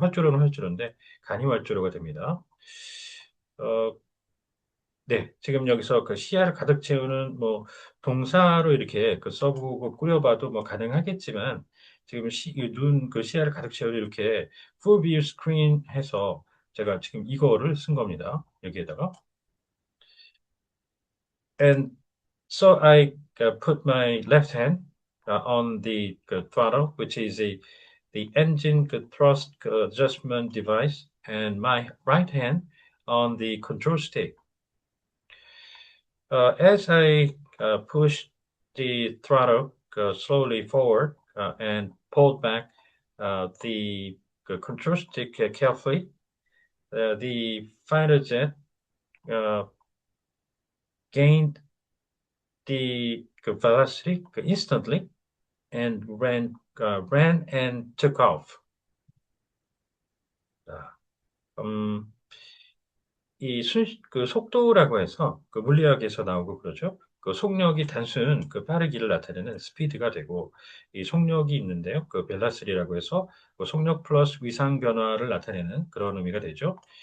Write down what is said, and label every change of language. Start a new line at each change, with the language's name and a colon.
Korean: 활주로는 활주로인데 간이활주로가 됩니다. 어, 네, 지금 여기서 시야를 가득 채우는 뭐 동사로 이렇게 써보고 꾸려봐도 뭐 가능하겠지만 지금 시야를 가득 채우는 이렇게
English: full view screen
Korean: 해서 제가 지금 이거를 쓴 겁니다. 여기에다가.
English: And so I put my left hand on the throttle, which is the engine thrust adjustment device, and my right hand on the control stick. As I pushed the throttle slowly forward and pulled back the control stick carefully, the fighter jet uh, gained the velocity instantly and ran and took off.
Korean: 자, 음, 속도라고 해서 물리학에서 나오고 그러죠. 속력이 단순 빠르기를 나타내는 스피드가 되고 이 속력이 있는데요. 벨라스리라고 해서 속력 플러스 위상 변화를 나타내는 그런 의미가 되죠.